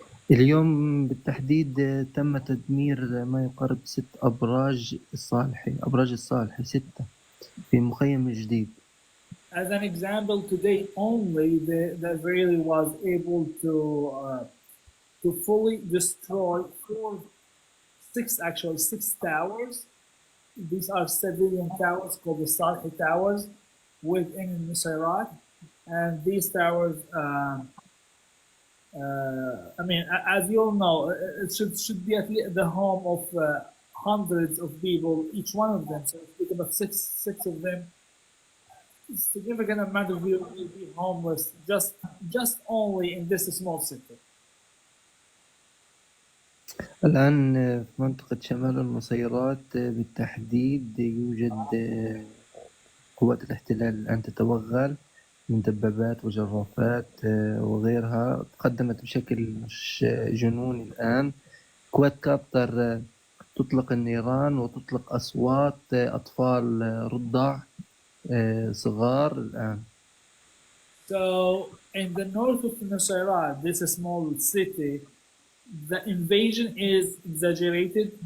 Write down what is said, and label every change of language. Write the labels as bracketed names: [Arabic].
[Arabic] اليوم بالتحديد تم تدمير ما يقارب 6 أبراج الصالحي 6 في مخيم جديد. [English] As an example, today only the Israeli was able to fully destroy six towers. These are civilian towers called the Salhi Towers within Nusayrat. And these towers, I mean, as you all know, it should be at least the home of hundreds of people, each one of them. So speak about six of them. A significant amount of people will be homeless just only in this small city. [Arabic] الآن في منطقة شمال النصيرات بالتحديد يوجد قوات الاحتلال الآن تتوغل من دبابات وجرافات وغيرها. تقدمت بشكل مش جنوني الآن. كوادكابتر تطلق النيران وتطلق أصوات أطفال رضع صغار الآن. [English] So in the north of Nusayrat, this small city, the invasion is exaggerated.